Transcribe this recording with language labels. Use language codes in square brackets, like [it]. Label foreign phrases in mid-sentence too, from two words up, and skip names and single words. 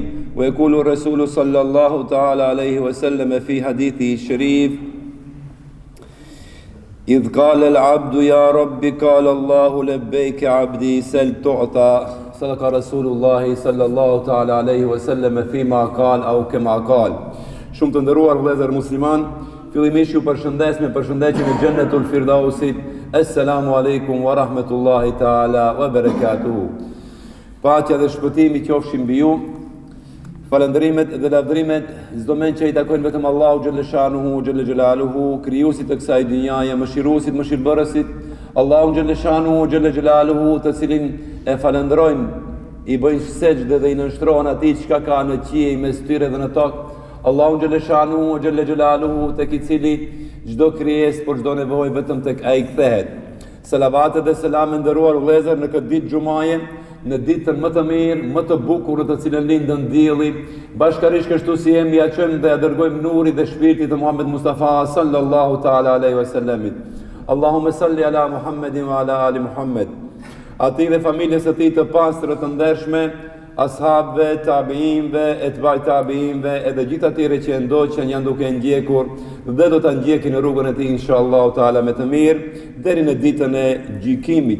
[ar] ويقول الرسول صلى الله تعالى عليه وسلم في حديثه الشريف إذ قال العبد يا رب قال الله لبيك عبدي سل تعطى صدق رسول الله صلى الله تعالى عليه وسلم فيما قال أو كما قال. [sq] Shumë të nderuar vëllezër musliman, fillimisht ju përshëndes me përshëndetjen e Xhennetul Firdausit. [ar] السلام عليكم ورحمة الله تعالى وبركاته. [sq] Paqja dhe shpëtimi qofshin mbi ju. Falënderimet dhe lavdrimet çdo mend që i takojnë vetëm Allahu [ar] جل شأنه جل جلاله, [sq] krijuesit të kësaj dynjaje, mëshiruesit, mëshirbërësit, Allahu [ar] جل شأنه جل جلاله, [sq] të cilin e falenderojnë, i bëjnë sejdë dhe i nënshtrohen atij çka ka në qiell mes tyre dhe në tokë. Allahu [ar] جل شأنه جل جلاله, [sq] tek i cili çdo krijesë për çdo nevojë vetëm tek ai kthehet. Selavatet dhe selam nderuar vëllezër në këtë ditë xumaje, në ditën më të mirë, më të bukur të cilën lindën dielli, bashkërisht kështu si jemi ja çojmë dhe ja dërgojmë nurit dhe shpirtit të Muhammed Mustafa [ar] صلى الله تعالى عليه وسلم. اللهم صل على محمد وعلى آل محمد. [sq] Atij dhe familjes së tij të pastër të ndershme, ashabëve, tabiinëve, etbaj tabiinëve, edhe gjithë atyre që ndoqën janë duke ndjekur dhe do ta ndjekin në rrugën e tij [ar] إن شاء الله تعالى [sq] me të mirë deri në ditën e gjykimit.